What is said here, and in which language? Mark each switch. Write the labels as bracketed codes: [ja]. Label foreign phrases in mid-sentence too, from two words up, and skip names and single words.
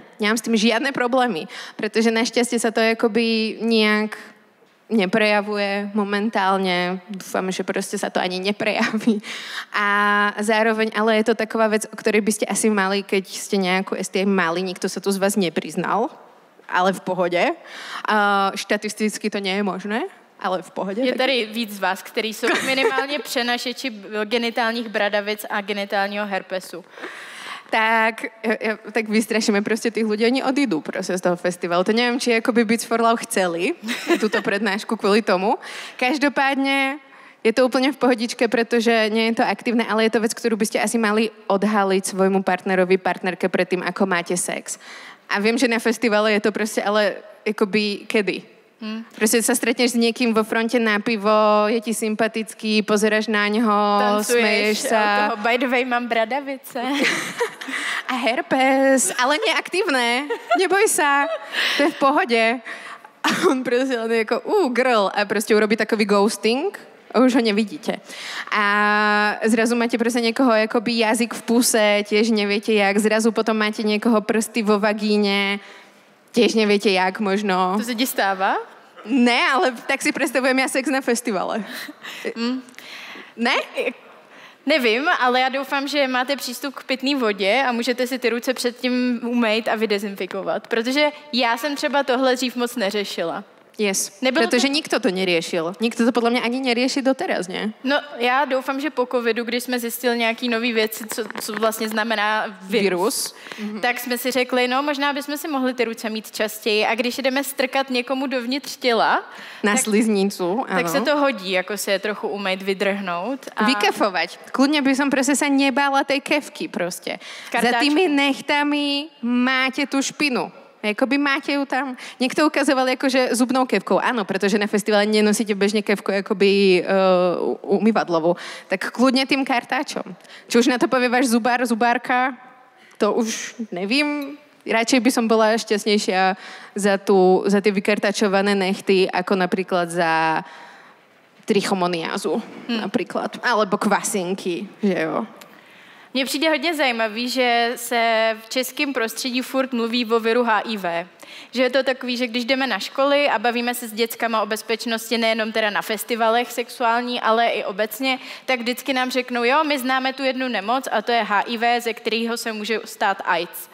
[sk] Nemám s tým žiadne problémy, pretože našťastie sa to akoby nejak neprejavuje momentálne. Dúfam, že proste sa to ani neprejaví. A zároveň, ale je to taková vec, o ktorej by ste asi mali, keď ste nejakú STI mali, nikto sa tu z vás nepriznal, ale v pohode. Štatisticky to nie je možné. ale v pohode. [cs] Je tady víc z vás, kteří jsou minimálně přenašeči genitálních bradavic a genitálního herpesu. [sk] Tak vystrašíme proste tých ľudí, oni odídu proste z toho festivalu. To neviem, či akoby Beats for Love chceli túto prednášku kvôli tomu. Každopádne je to úplne v pohodičke, pretože nie je to aktívne, ale je to vec, ktorú by ste asi mali odhaliť svojmu partnerovi, partnerke predtým, ako máte sex. A viem, že na festivale je to proste, ale akoby kedy? Proste sa stretneš s niekým vo fronte na pivo, je ti sympatický, pozeráš na ňo, smeješ sa. [en] Toho, by the way, [sk] mám bradavice. A herpes, ale neaktívne. Neboj sa, to je v pohode. A on proste len ako, girl, a proste urobí [en] takový ghosting [sk] a už ho nevidíte. A zrazu máte proste niekoho akoby jazyk v puse, tiež neviete jak, zrazu potom máte niekoho prsty vo vagíne, tiež neviete jak možno. To sa ti stáva? Ne, ale tak si predstavujem ja sex na festivale. Ne? [cs] Nevím, ale já doufám, že máte přístup k pitné vodě a můžete si ty ruce předtím umýt a vydezinfikovat. Protože já jsem třeba tohle dřív moc neřešila. [sk] Yes, pretože nikto to neriešil. Nikto to podľa mňa ani nerieši doteraz, nie? [cs] No, já doufám, že po covidu, když jsme zjistili nějaký nový věci, co vlastně znamená virus, tak jsme si řekli, no možná bychom si mohli ty ruce mít častěji a když jdeme strkat někomu dovnitř těla, [sk] na sliznicu, áno. [cs] Tak se to hodí, jako si je trochu umýt, vydrhnout. A... [sk] Vykefovať. Kľudne by som proste sa nebála tej kefky proste. Za tými nechtami máte tú špinu. Jakoby máte ju tam. Niekto ukazoval akože zubnou kevkou. Áno, pretože na festivale nenosíte bežne kevku akoby umývadlovú. Tak kľudne tým kartáčom. Či už na to povie váš zubár, zubárka, to už nevím. Radšej by som bola šťastnejšia za tie vykartačované nechty, ako napríklad za trichomoniázu. Napríklad. Alebo kvasinky, [cs] že jo. Mně přijde hodně zajímavý, že se v českém prostředí furt mluví o viru HIV. Že je to takový, že když jdeme na školy a bavíme se s dětskama o bezpečnosti nejenom teda na festivalech sexuální, ale i obecně, tak vždycky nám řeknou, jo, my známe tu jednu nemoc a to je HIV, ze kterého se může stát AIDS.